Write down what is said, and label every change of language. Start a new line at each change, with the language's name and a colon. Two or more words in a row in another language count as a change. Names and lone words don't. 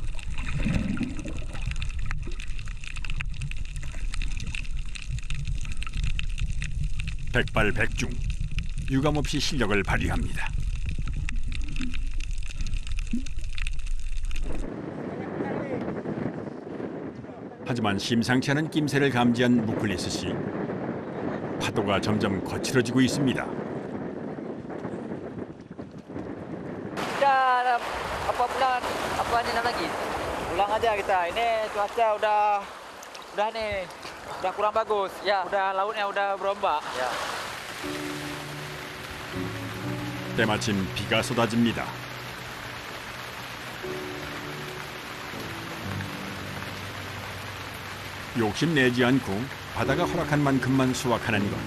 Korean: 백발백중, 유감없이 실력을 발휘합니다. 하지만 심상치 않은 낌새를 감지한 무클리스 씨. 파도가 점점 거칠어지고 있습니다.
Indonesian: Kita apa bulan apa ni nak lagi? Pulang aja kita. Ini cuaca udah nih. Udah kurang bagus. Ya, udah lautnya udah berombak. Ya.
Korean: 때마침 비가 쏟아집니다. 욕심내지 않고 바다가 허락한 만큼만 수확하는 것.